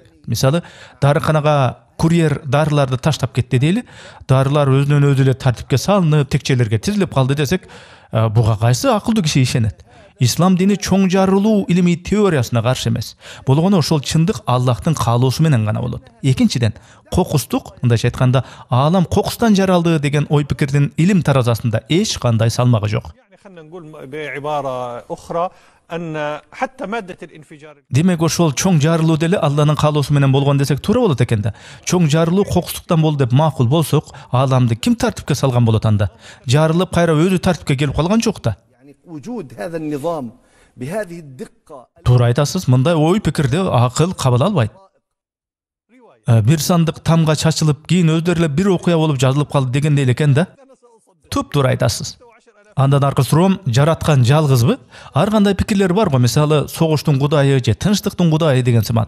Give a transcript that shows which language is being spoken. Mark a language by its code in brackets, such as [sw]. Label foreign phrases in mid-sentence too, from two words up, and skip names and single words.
[ky] Мисалы, дарыканага курьер дарыларды таштап кетти дейли, дарылар өзүнөн өзү эле тартипке салынып, текчелерге тизилип калды десек, буга кайсы акылдуу киши ишенет? Ислам дини чоң жарылуу илимий теориясына каршы эмес. Болгону ошол чындык Аллахтын каалоосу менен гана болот. Экинчиден, кокустук, мындайча айтканда, аалам кокустан жаралды деген ой пикирдин илим таразасында эч кандай салмагы жок. [ar] خلينا نقول بعبارة أخرى أن حتى مادة الانفجار. [ky] Демек ошол чоң жарылуу деле Алланын каалоосу менен болгон десек туура болот экен да. Чоң жарылуу кокустуктан болду деп макул болсок, ааламды ким тартипке салган болот анда? Жарылып кайра өзү тартипке келип калган жок да. [ar] وجود هذا النظام بهذه الدقة. [ky] Туура айтасыз, мындай ой пикирди акыл кабыл албайт. Бир сандык тамга чачылып, кийин өздөрү эле бир окуя болуп жазылып калды дегендей эле экен да. Туп-туура айтасыз. Андан аркы суроом, жараткан жалгызбы? Ар кандай пикирлер бар го, мисалы, согуштун кудайы же тынчтыктын кудайы деген сыман.